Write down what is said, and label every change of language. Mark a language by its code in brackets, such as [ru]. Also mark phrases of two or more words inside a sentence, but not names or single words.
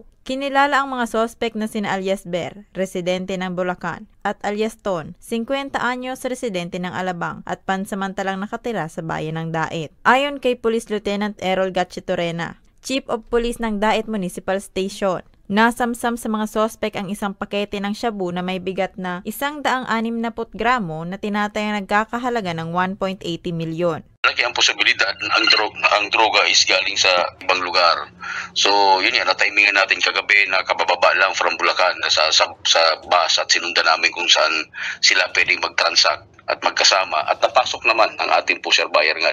[tl] Kinilala ang mga sospek na sina alias Ber, residente ng Bulacan, at alias Ton, 50 anyos, residente ng Alabang at pansamantalang nakatira sa bayan ng Daet. Ayon kay Police Lieutenant Errol Gatchitorena, Chief of Police ng Daet Municipal Station, nasamsam sa mga sospek ang isang pakete ng shabu na may bigat na 160 gramo na tinatayang nagkakahalaga ng 1.80 milyon. Lagi ang posibilidad ang droga is galing sa ibang lugar. So yun yan, na-timingan natin kagabi na kabababa lang from Bulacan sa bus at sinundan namin kung saan sila pwedeng mag-transact at magkasama at napasok naman ang ating [en] pusher buyer [tl] nga.